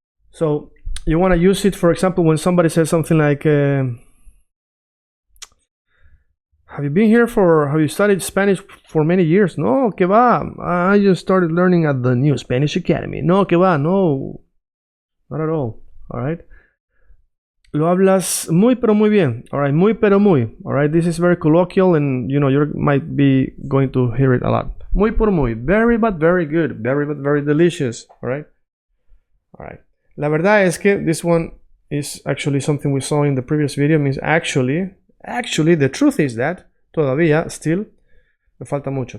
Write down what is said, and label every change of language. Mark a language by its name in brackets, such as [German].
[English] So you wanna use it, for example, when somebody says something like, have you studied Spanish for many years? [Spanish] No, que va. [English] I just started learning at the new Spanish Academy. [Spanish] No, que va. [English] No, not at all. All right. [Spanish] Lo hablas muy pero muy bien. [English] All right, [Spanish] muy pero muy. [English] All right, this is very colloquial, and you know you might be going to hear it a lot. [Spanish] Muy pero muy. Very but very good. [English] Very but very delicious. All right. All right. [Spanish] La verdad es que [English] this one is actually something we saw in the previous video. Means actually, the truth is that todavía, still, [Spanish] me falta mucho.